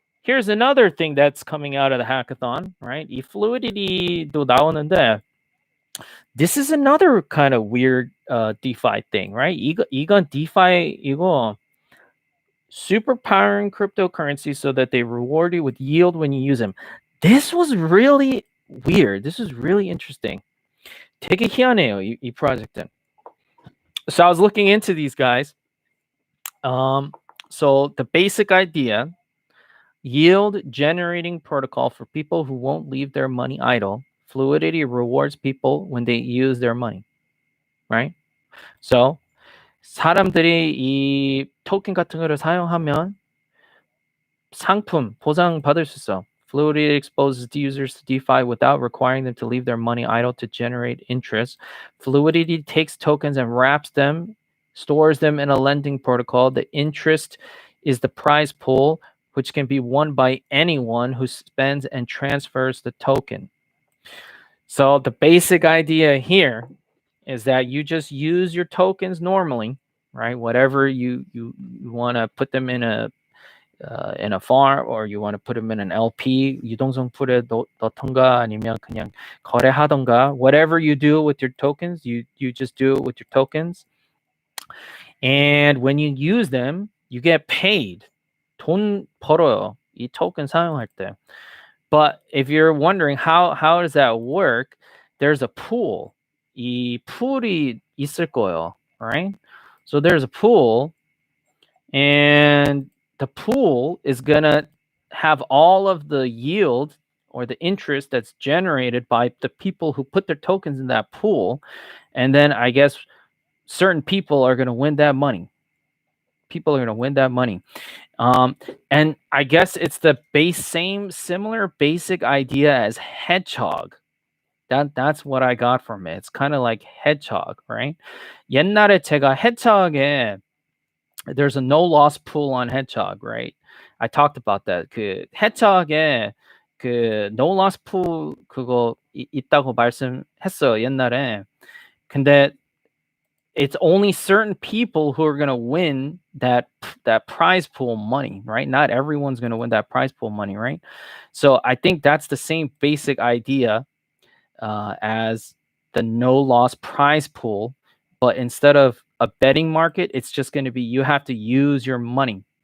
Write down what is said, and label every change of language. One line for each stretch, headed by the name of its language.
English: Here's another thing that's coming out of the hackathon, right?
Korean: 이 Fluidity도 나오는데,
English: this is another kind of weird DeFi thing, right?
Korean: 이건 DeFi 이거
English: superpowering cryptocurrency so that they reward you with yield when you use them. This was really weird. This is really interesting.
Korean: 되게 희한해요, 이 project은.
English: So I was looking into these guys. So the basic idea, yield generating protocol for people who won't leave their money idle. Fluidity rewards people when they use their money, right?
Korean: So 사람들이 이 토ken 같은 거를 사용하면 상품 보상 받을 수 있어.
English: Fluidity exposes the users to DeFi without requiring them to leave their money idle to generate interest. Fluidity takes tokens and wraps them, stores them in a lending protocol. The interest is the prize pool, which can be won by anyone who spends and transfers the token. So the basic idea here is that you just use your tokens normally, right? Whatever you want to put them in a farm, or you want to put them in an LP,
Korean: 유동성풀에 넣던가 아니면 그냥 거래하던가,
English: whatever you do with your tokens, you just do it with your tokens. And when you use them, you get paid.
Korean: 돈 벌어요, 이 token 사용할 때.
English: But if you're wondering how does that work, there's a pool.
Korean: 이 pool이 있을 거예요, right?
English: So there's a pool, and the pool is gonna have all of the yield or the interest that's generated by the people who put their tokens in that pool, and then I guess certain people are going to win that money. People are going to win that money. And I guess it's the similar basic idea as hedgehog. That's what I got from it. It's kind of like hedgehog, right?
Korean: 옛날에 제가 hedgehog에
English: there's a no loss pool on hedgehog, right? I talked about that.
Korean: 그 hedgehog에 그 no loss pool 그거 있다고 말씀했어요, 옛날에.
English: 근데 it's only certain people who are going to win that prize pool money, right? Not everyone's going to win that prize pool money, right? So I think that's the same basic idea as the no loss prize pool, but instead of a betting market, it's just going to be you have to use your money.